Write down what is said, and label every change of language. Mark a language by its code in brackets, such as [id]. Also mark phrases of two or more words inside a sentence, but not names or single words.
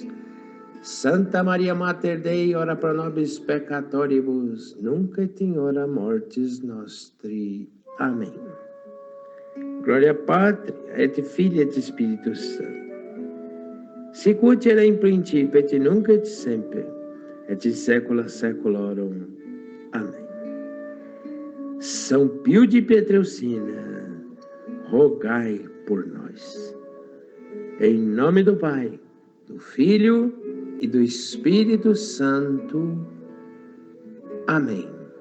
[la] Santa Maria Mater Dei, ora pro nobis peccatoribus, nunc et in hora mortis nostri. [pt] Amém. [la] Glória Patri, et Filii, et Spiritus Sancti. Sicut era in principio, et nunc et semper, et in saecula saeculorum. [pt] Amém. São Pio de Pietrelcina, rogai por nós. Em nome do Pai, do Filho e do Espírito Santo. Amém.